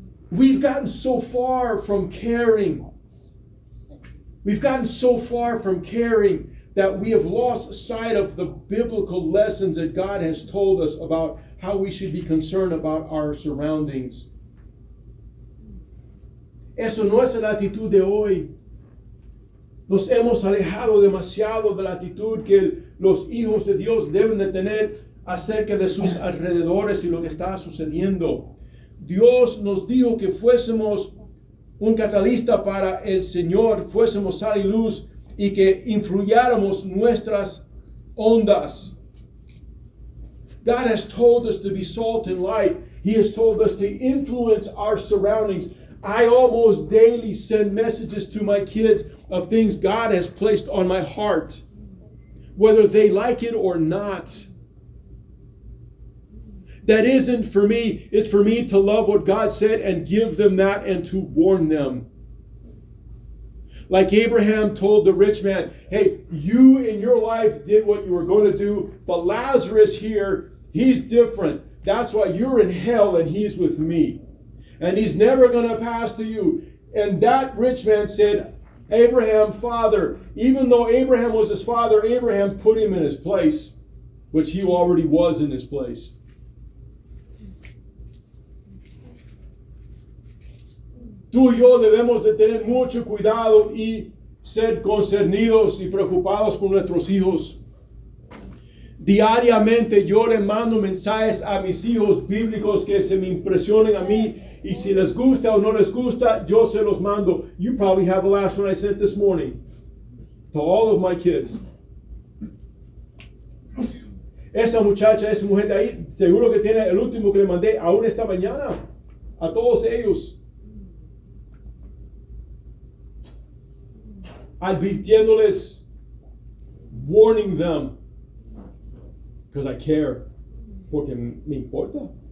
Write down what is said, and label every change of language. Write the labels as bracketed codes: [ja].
[en] We've gotten so far from caring. We've gotten so far from caring that we have lost sight of the biblical lessons that God has told us about how we should be concerned about our surroundings. [es] Eso no es la actitud de hoy. Nos hemos alejado demasiado de la actitud que los hijos de Dios deben de tener acerca de sus alrededores y lo que está sucediendo. Dios nos dijo que fuésemos un catalista para el Señor, fuésemos sal y luz, y que influyáramos nuestras ondas. [en] God has told us to be salt and light. He has told us to influence our surroundings. I almost daily send messages to my kids of things God has placed on my heart, whether they like it or not. That isn't for me. It's for me to love what God said and give them that and to warn them. Like Abraham told the rich man, hey, you in your life did what you were going to do, but Lazarus here, He's different. That's why you're in hell and he's with me. And he's never going to pass to you. And that rich man said, Abraham, father, even though Abraham was his father, Abraham put him in his place, which he already was in his place. [es] Tú y yo debemos de tener mucho cuidado y ser concernidos y preocupados por nuestros hijos. Diariamente yo le mando mensajes a mis hijos bíblicos que se me impresionen a mí, y si les gusta o no les gusta, yo se los mando. [en] You probably have the last one I sent this morning to all of my kids. [es] Esa muchacha, esa mujer de ahí, seguro que tiene el último que le mandé aún esta mañana a todos ellos, advirtiéndoles, [en] warning them, because I care, [es] porque me importa.